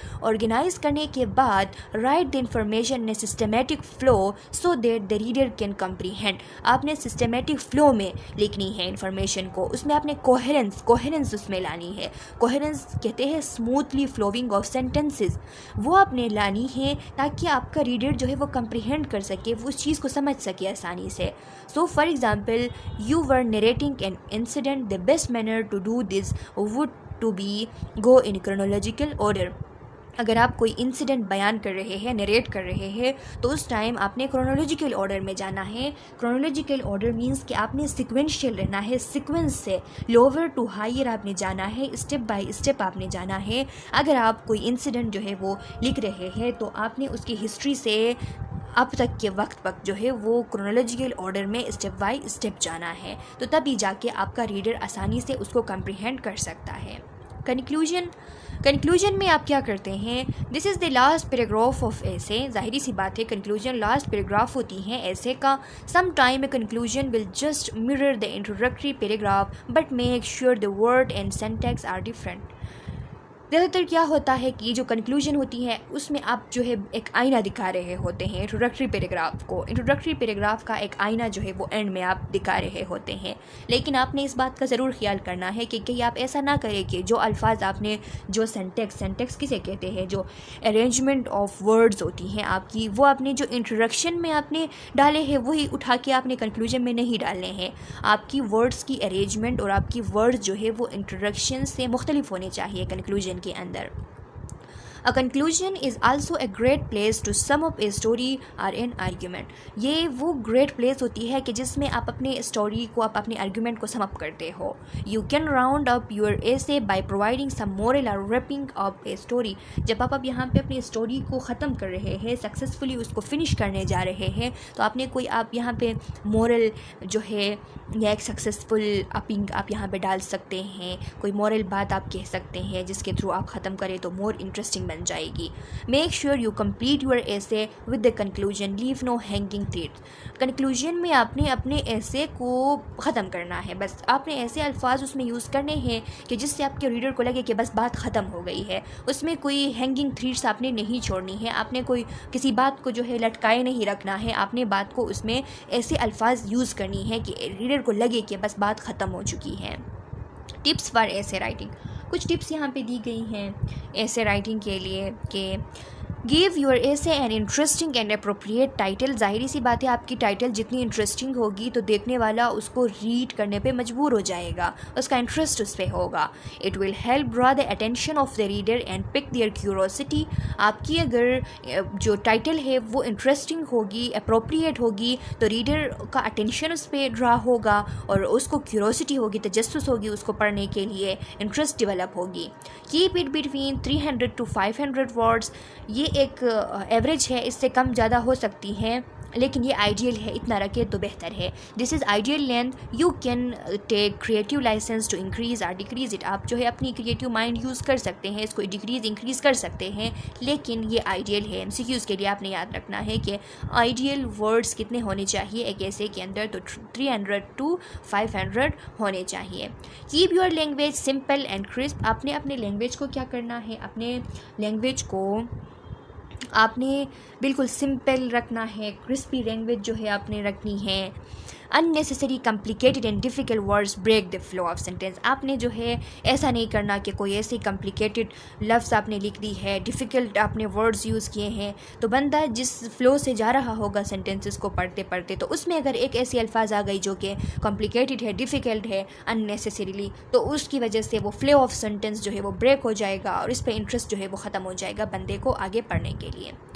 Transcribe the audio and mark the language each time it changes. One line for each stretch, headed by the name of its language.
Urdu: Organise کرنے کے بعد
English: Write the information in a systematic flow so that the reader can comprehend.
Urdu: آپ نے سسٹمیٹک فلو میں لکھنی ہے انفارمیشن کو, اس میں آپ نے کوہرنس اس میں لانی ہے. کوہرنس کہتے ہیں اسموتھلی فلوئنگ آف سینٹینسز, وہ آپ نے لانی ہے تاکہ آپ کا ریڈر جو ہے وہ کمپریہینڈ کر سکے, وہ اس چیز کو سمجھ سکے آسانی سے.
English: So for example, you were narrating an incident, the best manner to do this would to be go in chronological order.
Urdu: اگر آپ کوئی انسیڈنٹ بیان کر رہے ہیں, نریٹ کر رہے ہیں, تو اس ٹائم آپ نے کرونالوجیکل آرڈر میں جانا ہے. کرونالوجیکل آرڈر مینس کہ آپ نے سیکوینشیل رہنا ہے, سیکوینس سے لوور ٹو ہائر آپ نے جانا ہے, اسٹیپ بائی اسٹیپ آپ نے جانا ہے. اگر آپ کوئی انسیڈنٹ جو ہے وہ لکھ رہے ہیں تو آپ نے اس کی ہسٹری سے اب تک کے وقت جو ہے وہ کرونالوجیکل آرڈر میں اسٹیپ بائی اسٹیپ جانا ہے, تو تبھی جا کے آپ کا ریڈر آسانی سے اس کو کمپریہینڈ کر سکتا ہے. کنکلوژن میں آپ کیا کرتے ہیں,
English: This is the last paragraph of essay.
Urdu: ظاہری سی بات ہے کنکلوژن لاسٹ پیراگراف ہوتی ہیں ایسے کا.
English: Some time a conclusion will just mirror the introductory paragraph but make sure the word and syntax are different.
Urdu: زیادہ تر کیا ہوتا ہے کہ جو کنکلوژن ہوتی ہے اس میں آپ جو ہے ایک آئینہ دکھا رہے ہوتے ہیں انٹروڈکٹری پیراگراف کو. انٹروڈکٹری پیراگراف کا ایک آئینہ جو ہے وہ اینڈ میں آپ دکھا رہے ہوتے ہیں, لیکن آپ نے اس بات کا ضرور خیال کرنا ہے کہ کہیں آپ ایسا نہ کریں کہ جو الفاظ آپ نے, جو سینٹیکس کسے کہتے ہیں, جو ارینجمنٹ آف ورڈز ہوتی ہیں آپ کی, وہ آپ نے جو انٹروڈکشن میں آپ نے ڈالے ہیں وہی اٹھا کے آپ نے کنکلوژن میں نہیں ڈالنے ہیں. آپ کی ورڈز کی ارینجمنٹ اور آپ کی ورڈز جو ہے وہ انٹروڈکشن سے مختلف ہونے چاہیے کنکلوژن کے اندر.
English: A conclusion is also a great place to sum up a story or an argument.
Urdu: یہ وہ گریٹ پلیس ہوتی ہے کہ جس میں آپ اپنے اسٹوری کو, آپ اپنے آرگیومنٹ کو سم اپ کرتے ہو.
English: You can round up your essay by providing some moral or wrapping up a story.
Urdu: جب آپ یہاں پہ اپنی اسٹوری کو ختم کر رہے ہیں, سکسیزفلی اس کو فنش کرنے جا رہے ہیں, تو آپ نے کوئی, آپ یہاں پہ مورل جو ہے یا ایک سکسیزفل اپنگ آپ یہاں پہ ڈال سکتے ہیں, کوئی مورل بات آپ کہہ سکتے ہیں جس کے تھرو آپ ختم کریں تو مور انٹرسٹنگ بن جائے گی.
English: Make sure you complete your essay with the conclusion, leave no hanging thread.
Urdu: Conclusion میں آپ نے اپنے ایسے کو ختم کرنا ہے, بس آپ نے ایسے الفاظ اس میں یوز کرنے ہیں کہ جس سے آپ کے ریڈر کو لگے کہ بس بات ختم ہو گئی ہے. اس میں کوئی ہینگنگ تھریڈس آپ نے نہیں چھوڑنی ہے, آپ نے کوئی کسی بات کو جو ہے لٹکائے نہیں رکھنا ہے. آپ نے بات کو اس میں ایسے الفاظ یوز کرنی ہے کہ ریڈر کو لگے کہ بس بات ختم ہو چکی ہے.
English: tips for essay writing,
Urdu: کچھ ٹپس یہاں پہ دی گئی ہیں ایسے رائٹنگ کے لیے کہ
English: Give your essay an interesting and appropriate title.
Urdu: ظاہری سی بات ہے آپ کی ٹائٹل جتنی انٹرسٹنگ ہوگی تو دیکھنے والا اس کو ریڈ کرنے پہ مجبور ہو جائے گا, اس کا انٹرسٹ اس پہ ہوگا.
English: It will help draw the attention of the reader and pique their curiosity.
Urdu: آپ کی اگر جو ٹائٹل ہے وہ انٹرسٹنگ ہوگی, اپروپریٹ ہوگی, تو ریڈر کا اٹینشن اس پہ ڈرا ہوگا اور اس کو کیوروسٹی ہوگی, تجسس ہوگی اس کو پڑھنے کے لیے, انٹرسٹ ڈیولپ ہوگی.
English: Keep it between 300 to 500 words.
Urdu: یہ ایک ایوریج ہے, اس سے کم زیادہ ہو سکتی ہیں لیکن یہ آئیڈیل ہے, اتنا رکھے تو بہتر ہے.
English: This is ideal length. You can take creative licence to increase or decrease it.
Urdu: آپ جو ہے اپنی کریٹیو مائنڈ یوز کر سکتے ہیں, اس کو ڈیکریز انکریز کر سکتے ہیں, لیکن یہ آئیڈیل ہے. MCQs کے لیے آپ نے یاد رکھنا ہے کہ آئیڈیل ورڈز کتنے ہونے چاہیے ایک ایسے کے اندر, تو 300 to 500 ہونے چاہیے.
English: Keep your language simple and crisp.
Urdu: آپ نے اپنے لینگویج کو کیا کرنا ہے, اپنے لینگویج کو آپ نے بالکل سمپل رکھنا ہے, کرسپی لینگویج جو ہے آپ نے رکھنی ہے.
English: unnecessary complicated and difficult words break the flow of sentence.
Urdu: آپ نے جو ہے ایسا نہیں کرنا کہ کوئی ایسی کمپلیکیٹڈ لفظ آپ نے لکھ دی ہے, ڈیفیکلٹ آپ نے ورڈز یوز کیے ہیں, تو بندہ جس فلو سے جا رہا ہوگا سینٹینسز کو پڑھتے پڑھتے, تو اس میں اگر ایک ایسی الفاظ آ گئی جو کہ کمپلیکیٹڈ ہے, ڈیفیکلٹ ہے unnecessarily, تو اس کی وجہ سے وہ فلو آف سینٹینس جو ہے وہ بریک ہو جائے گا اور اس پہ انٹرسٹ جو ہے وہ ختم ہو جائے گا بندے کو آگے پڑھنے کے لیے.